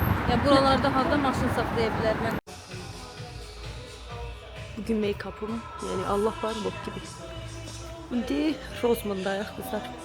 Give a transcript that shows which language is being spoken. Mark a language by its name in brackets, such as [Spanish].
[Azerbaijani] Ya buralarda harda maşın saxlaya bilərlər. [Turkish] Bugün make-up'ım yani Allah var bok gibi. [Azerbaijani] İndi Roseman'dayıq qızlar.